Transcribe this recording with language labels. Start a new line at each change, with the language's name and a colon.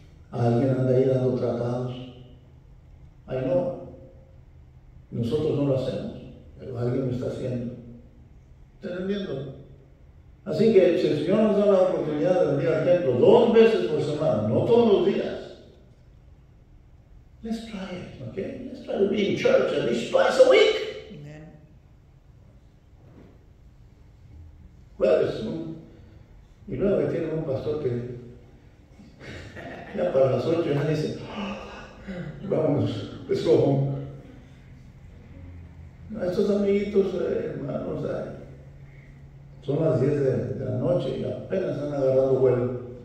Spanish: Alguien anda ahí dando tratados. Ay no, nosotros no lo hacemos, pero alguien lo está haciendo. ¿Está entendiendo? Así que si el Señor nos da la oportunidad de venir al templo 2 veces por semana, no todos los días,
English: let's try it, okay? Let's try to be in church at least twice a week. Amen.
Spanish: Well, y luego que tiene un pastor que ya para las 8 ya dice, vamos,
English: let's go home.
Spanish: Estos amiguitos, hermanos, son las 10 de la noche y apenas han agarrado vuelo.